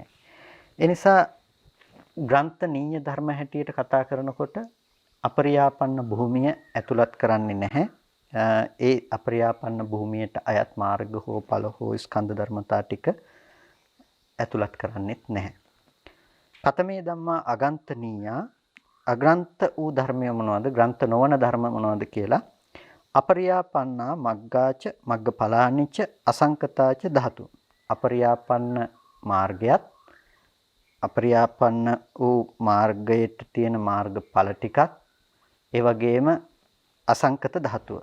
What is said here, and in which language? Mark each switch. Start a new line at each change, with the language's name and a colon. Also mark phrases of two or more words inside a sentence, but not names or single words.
Sinhala: ඒ නිසා ග්‍රන්ථ නීය ධර්ම හැටියට කතා කරනකොට අපරියාපන්න භූමිය ඇතුළත් කරන්නේ නැහැ. ඒ අපරියාපන්න භූමියට අයත් මාර්ග හෝ ඵල හෝ ස්කන්ධ ධර්මතා ටික ඇතුළත් කරන්නේත් නැහැ.
Pali: කතමේ ධම්මා අගන්තනීයා
Sinhala: අග්‍රන්ථ වූ ධර්මය මොනවද? ග්‍රන්ථ නොවන ධර්ම මොනවද කියලා
Pali: අපරියාපන්නා මග්ගාච මග්ගඵලානිච අසංකතාච ධාතු.
Sinhala: අපරියාපන්න මාර්ගයත් අපරියාපන්න වූ මාර්ගයට තියෙන මාර්ගඵල ටිකත් ඒ වගේම අසංකත ධාතුව.